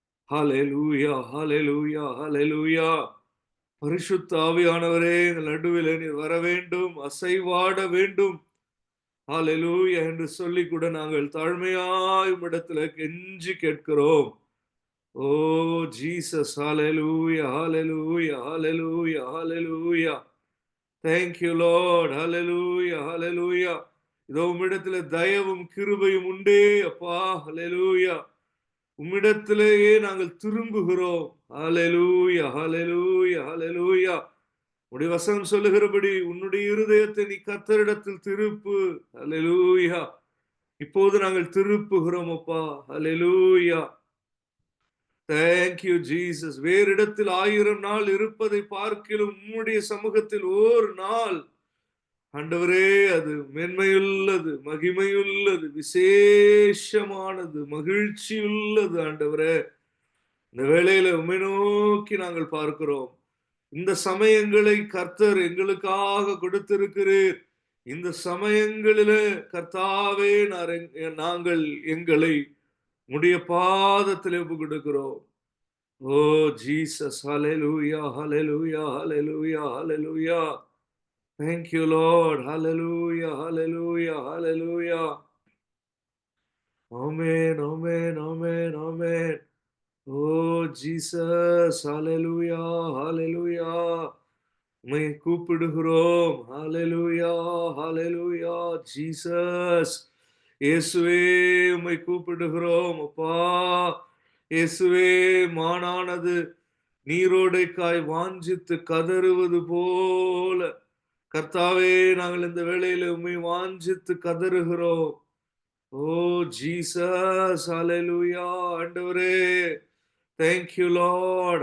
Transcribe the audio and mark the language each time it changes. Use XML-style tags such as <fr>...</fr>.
<ta>ஹalleluya ஹalleluya ஹalleluya. பரிசுத்த ஆவியானவரே, எங்கள் நடுவிலே நீர் வர வேண்டும், அசைவாட வேண்டும். ஹalleluya என்று சொல்லி கூட நாங்கள் தாழ்மையாய் உம்மிடத்திலே கெஞ்சி கேட்கிறோம். ஓ Jesus, hallelujah hallelujah hallelujah hallelujah.</ta> <en>Thank you Lord. hallelujah hallelujah.</en> <ta>இதோ உம்மிடத்திலே தயவும் கிருபையும் உண்டே அப்பா. ஹalleluya. உம்மிடத்திலேயே நாங்கள் திரும்புகிறோம். ஹalleluya hallelujah hallelujah. உம்முடைய வசனம் சொல்லுகிறபடி உன்னுடைய இருதயத்தை நீ கர்த்தரிடத்தில் திருப்பு. ஹalleluya. இப்போது நாங்கள் திருப்புகிறோம் அப்பா.</ta> <en>ஹalleluya. Thank you Jesus.</en> <ta>வேறு இடத்தில் 1000 நாள் இருப்பதை பார்க்கிலும் உம்முடைய சமூகத்தில் ஒரு நாள் ஆண்டவரே, அது மேன்மையுள்ளது, மகிமையுள்ளது, விசேஷமானது, மகிழ்ச்சியுள்ளது. ஆண்டவரே, இந்த வேளையில உம்மை நோக்கி நாங்கள் பார்க்கிறோம். இந்த சமயங்களை கர்த்தர் எங்களுக்காக கொடுத்திருக்கிறீர். இந்த சமயங்களிலே கர்த்தாவே, நாங்கள் எங்களை உம்முடைய பாதத்திலே ஒப்புக் கொடுக்கிறோம். ஓ Jesus, hallelujah hallelujah hallelujah hallelujah.</ta> <en>Thank you Lord. hallelujah hallelujah hallelujah. Amen amen amen amen. Oh Jesus, hallelujah hallelujah.</en> <ta>உம்மை கூப்பிடுகிறோம். hallelujah hallelujah Jesus. இயேசுவே, உம்மை கூப்பிடுகிறோம் அப்பா. இயேசுவே, மானானது நீரோடைக்காய் வாஞ்சித்து கதறுவது போல கர்த்தாவே, நாங்கள் இந்த வேளையில உம்மை வாஞ்சித்து கதறுகிறோம். ஓ ஜீசஸ், ஹalleluya.</ta> <en>ஆண்டவரே, thank you Lord.</en>